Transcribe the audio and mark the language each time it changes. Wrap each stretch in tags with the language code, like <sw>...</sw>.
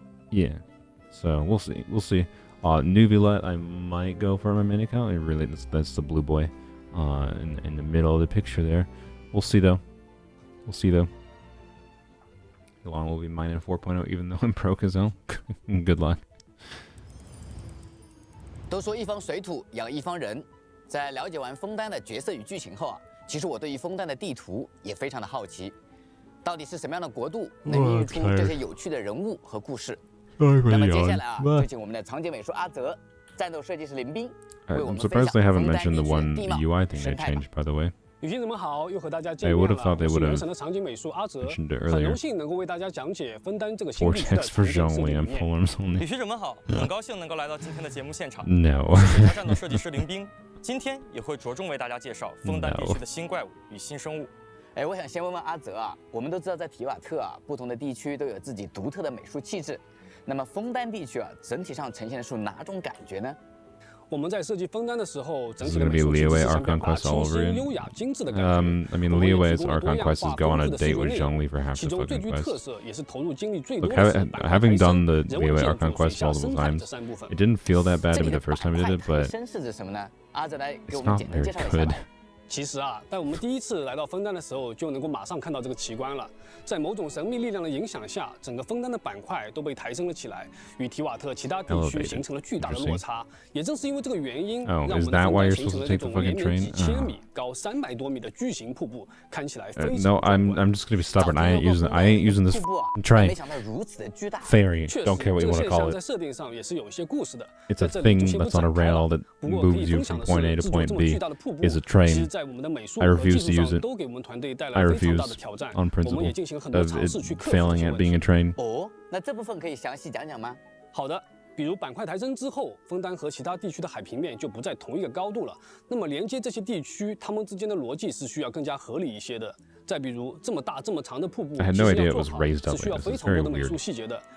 <en>Yeah. So we'll see. We'll see. Nuvilet, I might go for my main account. Really, that's the blue boy, in the middle of the picture there. We'll see though. We'll see though. How long will be mine in 4.0, even though I'm broke as hell? Good luck.</en> <zh>都说一方水土养一方人，在了解完枫丹的角色与剧情后啊，其实我对于枫丹的地图也非常的好奇，到底是什么样的国度能孕育出这些有趣的人物和故事？那么接下来啊，就请我们的场景美术阿泽、战斗设计师林斌为我们分享枫丹地区的地貌、生态吧。旅行者们好，又和大家见面了。我是原神的场景美术阿泽，很荣幸能够为大家讲解枫丹这个新地区的场景设计理念。旅行者们好，很高兴能够来到今天的节目现场。</zh> <en>No，</en> <zh>我是战斗设计师林斌，今天也会着重为大家介绍枫丹地区的新怪物与新生物。我想先问问阿泽啊，我们都知道在提瓦特啊，不同的地区都有自己独特的美术气质，那么枫丹地区啊，整体上呈现出哪种感觉呢？我们在设计枫丹的时候，整体的美术其实是想表达清新、优雅、精致的感觉。</zh> <en>I mean, Liyue's Archon Quest is go on a date with Zhongli for half the fucking quest.</en> <zh>其中最具特色也是投入精力最多的是板块</zh> <en>having done the Liyue Archon Quest multiple times, it didn't feel that bad to me the first time I did it, but it's not very good.</en> <zh>其实啊，在我们第一次来到枫丹的时候，就能够马上看到这个奇观了。在某种神秘力量的影响下，整个枫丹的板块都被抬升了起来，与提瓦特其他地区形成了巨大的落差。也正是因为这个原因，让我们的枫丹形成了这种连绵几千米、高300多米的巨型瀑布，看起来非常。</zh> <en>No, I'm just gonna be stubborn. I ain't using this train. Fairy, don't care what you want to call it.</en> <zh>在设定上也是有一些故事的。</zh> <en>It's a thing that's on a rail that moves you from point A to point B. It's a train. I refuse to use it. I refuse on principle of it failing at being a train.</en> <zh>那这部分可以详细讲讲吗？好的。比如板块抬升之后，枫丹和其他地区的海平面就不在同一个高度了。那么连接这些地区，它们之间的逻辑是需要更加合理一些的。再比如这么大这么长的瀑布，其实要做好是需要非常多的美术细节的。</zh>